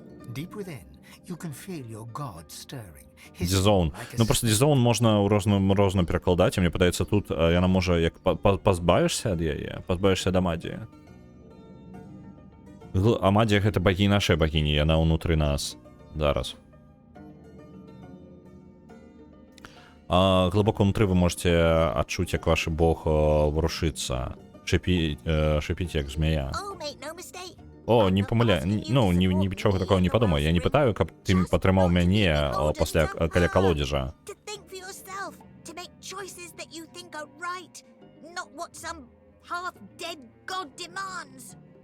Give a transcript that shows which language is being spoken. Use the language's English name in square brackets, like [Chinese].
[English] Deep within, you can feel your god stirring. His Дізоун. soul like a [Belarusian] Ну просто дізоун можна ў розна перакладаць, і мне падаецца тут яна можа як пазбавішся ад яе, пазбавішся ад Амадіі. Амадія гэта багі нашай багіні, яна ўнутры нас зараз. Глыбока ўнутры вы можете адчуць, як ваш бог варушыцца, шыпіць як змея. [English] Oh, make no mistake. [Belarusian] О, не памыляй, ну, нічога такого не падумай. Я не пытаю, каб ты падтрымаў мяне пасля каля калодзежа. [English] To think for yourself, to make choices that you think are right, not what some half-dead god demands.